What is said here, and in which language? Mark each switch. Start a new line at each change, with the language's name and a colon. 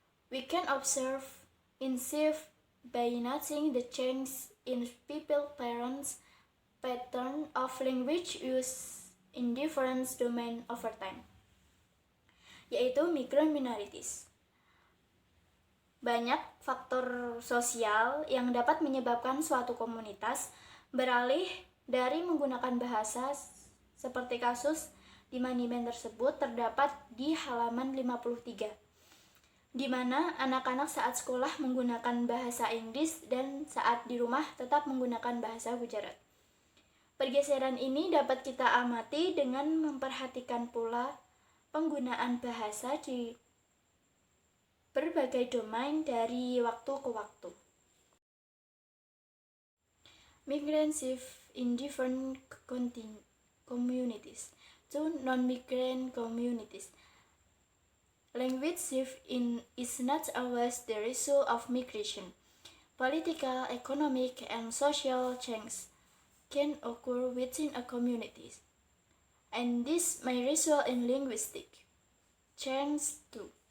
English: We can observe in shift by noticing the change in people parents' pattern of language use in different domains over time,
Indonesian: yaitu
English: migrant minorities.
Indonesian: Banyak faktor sosial yang dapat menyebabkan suatu komunitas beralih dari menggunakan bahasa seperti kasus di monumen tersebut terdapat di halaman 53, di mana anak-anak saat sekolah menggunakan bahasa Inggris dan saat di rumah tetap menggunakan bahasa Gujarat. Pergeseran ini dapat kita amati dengan memperhatikan pula penggunaan bahasa di berbagai domain dari waktu ke waktu.
English: Migrant shift in different communities to non-migrant communities. Language shift is not always the result of migration. Political, economic, and social change can occur within a community, and this may result in linguistic change too.